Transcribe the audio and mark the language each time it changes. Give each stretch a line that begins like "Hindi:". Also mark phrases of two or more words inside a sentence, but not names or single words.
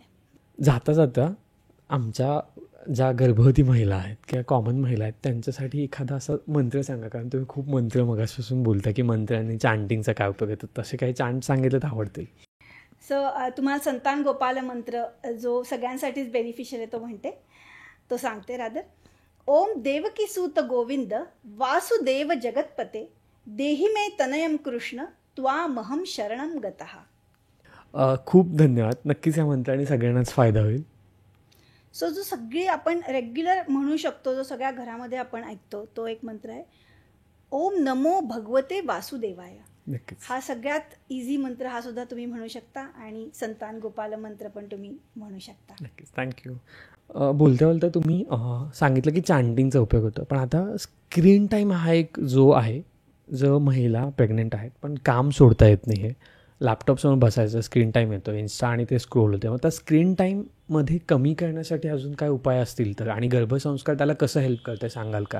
Marathi: जाता जाता आमच्या ज्या गर्भवती महिला आहेत किंवा कॉमन महिला आहेत त्यांच्यासाठी एखादा असा मंत्र सांगा, कारण तुम्ही खूप मंत्र मगापासून बोलता की मंत्र आणि चांटिंगचा काय उपयोग येतो, तसे काही चांट सांगितलं तर आवडतील. सो तुम्हाला संतान गोपाल मंत्र जो सगळ्यांसाठीच बेनिफिशियल आहे तो म्हणते, तो सांगते रादर.
Sanskrit: ओम देवकी सूत गोविंद वासुदेव जगतपते देहि मे तनयम कृष्ण त्वामहम शरणम गतः.
Marathi: खूप धन्यवाद. नक्कीच या मंत्राने सगळ्यांनाच फायदा होईल. सो जो सगळी आपण रेग्युलर म्हणू शकतो, जो सगळ्या घरामध्ये आपण ऐकतो, तो एक मंत्र आहे,
Sanskrit: ओम नमो भगवते वासुदेवाय.
Marathi: नक्कीच. हा सगळ्यात इझी मंत्र, हा सुद्धा तुम्ही म्हणू शकता. आणि संतान गोपाल मंत्र पण तुम्ही म्हणू शकता. नक्कीच. थँक्यू. बोलता बोलता तुम्ही सांगितलं की चांटिंगचा उपयोग होतो, पण आता
English: screen time
Marathi: हा एक जो आहे, जो महिला प्रेग्नेंट आहेत पण काम सोडता येत नाही आहे, लॅपटॉपसमोर बसायचं,
English: screen time
Marathi: येतो, इन्स्टा आणि ते स्क्रोल होते, मग त्या स्क्रीन टाईममध्ये कमी करण्यासाठी अजून काय उपाय असतील तर, आणि गर्भसंस्कार त्याला कसं हेल्प करतं सांगाल का?